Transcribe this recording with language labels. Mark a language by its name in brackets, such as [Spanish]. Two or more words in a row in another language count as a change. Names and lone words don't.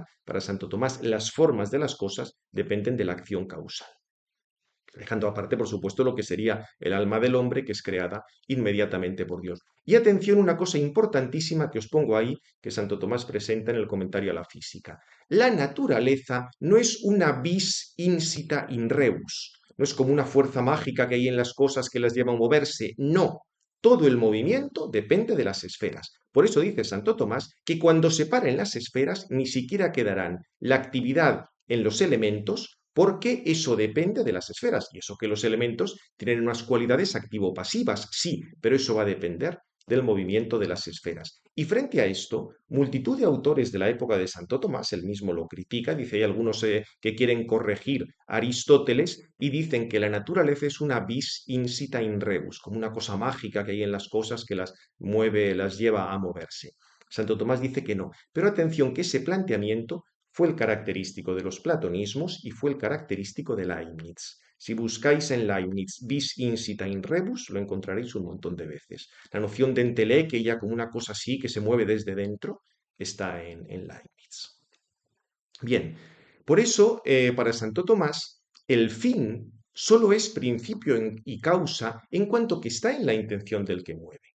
[Spanish] Para Santo Tomás, las formas de las cosas dependen de la acción causal dejando aparte, por supuesto, lo que sería el alma del hombre, que es creada inmediatamente por Dios. Y atención, una cosa importantísima que os pongo ahí, que Santo Tomás presenta en el comentario a la física. La naturaleza no es una [Latin] vis insita in rebus, [Spanish] no es como una fuerza mágica que hay en las cosas que las lleva a moverse, no. Todo el movimiento depende de las esferas. Por eso dice Santo Tomás que cuando se paren las esferas ni siquiera quedarán la actividad en los elementos porque eso depende de las esferas. Y eso que los elementos tienen unas cualidades activo-pasivas, sí, pero eso va a depender del movimiento de las esferas. Y frente a esto, multitud de autores de la época de Santo Tomás, él mismo lo critica, dice, hay algunos que quieren corregir a Aristóteles y dicen que la naturaleza es una [Latin] vis insita in rebus, [Spanish] como una cosa mágica que hay en las cosas que las mueve, las lleva a moverse. Santo Tomás dice que no, pero atención que ese planteamiento fue el característico de los platonismos y fue el característico de Leibniz. Si buscáis en Leibniz [Latin] vis insita in rebus, [Spanish] lo encontraréis un montón de veces. La noción de enteleque, ya como una cosa así que se mueve desde dentro, está en Leibniz. Bien, por eso, para Santo Tomás, el fin solo es principio y causa en cuanto que está en la intención del que mueve.